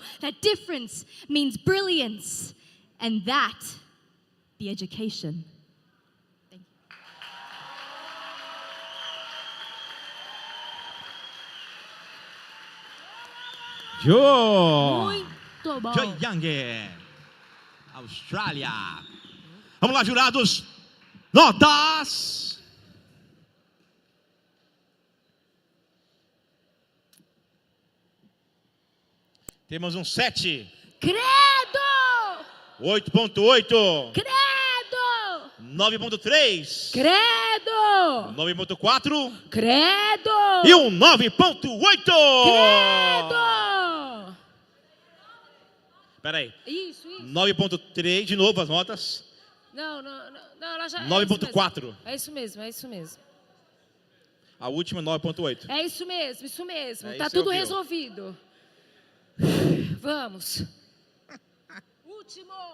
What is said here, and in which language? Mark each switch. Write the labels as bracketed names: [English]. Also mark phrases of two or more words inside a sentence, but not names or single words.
[English] That difference means brilliance, and that be education. [Portuguese] Joe bom. Young, Austrália. Vamos lá, jurados. Notas. Temos um 7. Credo! 8.8. Credo! 9.3. Credo! 9.4. Credo! E um 9.8. Credo! Peraí. Isso. 9.3, de novo as notas. Não, ela já... 9.4. É isso mesmo. A última 9.8. É isso mesmo. Tá isso tudo eu vi. resolvido. Vamos. Último.